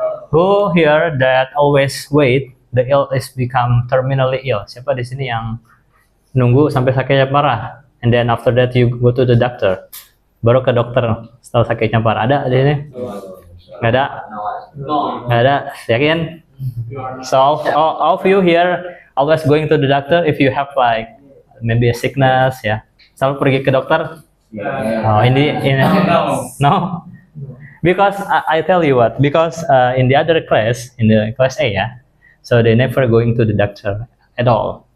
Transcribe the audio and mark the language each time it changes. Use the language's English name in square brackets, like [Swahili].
[English] Who here that always wait the ill is become terminally ill? [Indonesian] Siapa di sini yang nunggu sampai sakitnya parah? And then after that you go to the doctor. Baru ke dokter setelah sakitnya parah. Ada di sini? Nggak ada? Nggak ada? Yakin? [English] So all of you here always going to the doctor if you have like maybe a sickness ya. [Indonesian] Selalu pergi ke dokter? [English] Oh, no. Because I tell you what, because in the other class, in the class A, yeah, so they never going to the doctor at all.